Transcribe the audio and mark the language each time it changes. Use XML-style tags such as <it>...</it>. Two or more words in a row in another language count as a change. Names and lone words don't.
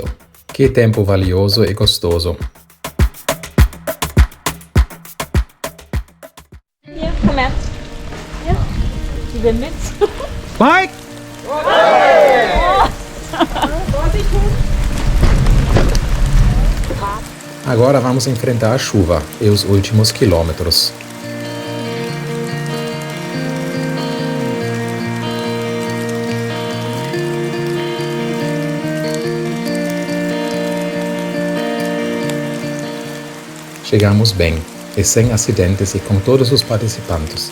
<pt>Que tempo valioso e gostoso!</pt> <de>Hier, komm her. Hier, die will mit. Mike!</de> <pt>Agora vamos enfrentar a chuva e os últimos quilômetros. Chegamos bem, e sem acidentes e com todos os participantes.</pt>